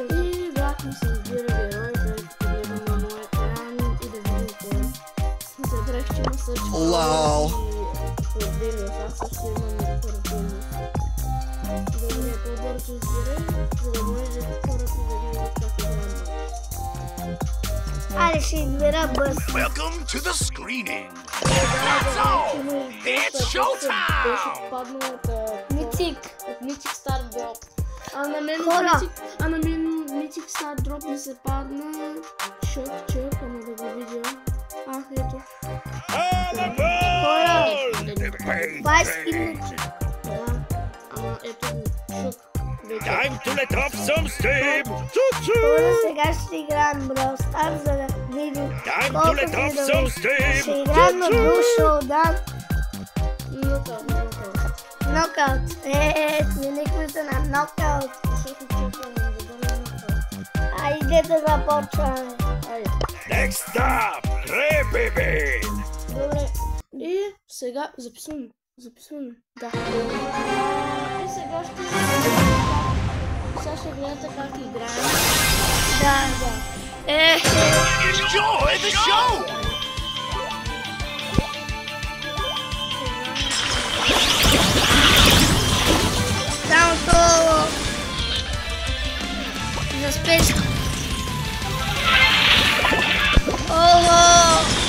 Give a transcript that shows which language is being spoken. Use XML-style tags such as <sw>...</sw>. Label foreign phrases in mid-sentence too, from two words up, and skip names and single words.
<bg>И брат ми се избира герой, да гледам на моя екран и да видим кой. Забрах, че има също. Лау! Аз също имам поръчение. Добре, по-бързо избирай, за да може хората да видят как играем. Айде ще избера бъс.</bg> <en>Welcome to the screening. That's all. It's showtime.</en> <bg>Беше паднал от Митик. Mythic Star Drop. А на мен Mythic Star Drop ми се падна. Чък, ама да го видя. Ето. Хора, 20 минути. Да, ама ето го. Чук.</bg> <en>Time to let off some steam.</en> <bg>Хора, сега ще играем Brawl Stars, за да видим</bg> <en>Time to</en> <bg>колко</bg> <en>let off</en> <bg>видове.</bg> <en>some</en> <bg>Ще</bg> <en>steam.</en> <bg>играем на Blue Showdown. Нокаут. Нокаут. Сменихме се на нокаут. Защото чакам да бъде нокаут. Айде да започваме. Айде.</bg> <en>Next up, Baby.</en> <bg>Добре. И сега записваме. Да. И сега ще гледате как играем. Да.</bg> <en>Enjoy the show.</en> <bg>Само то за спешка. Ого!</bg>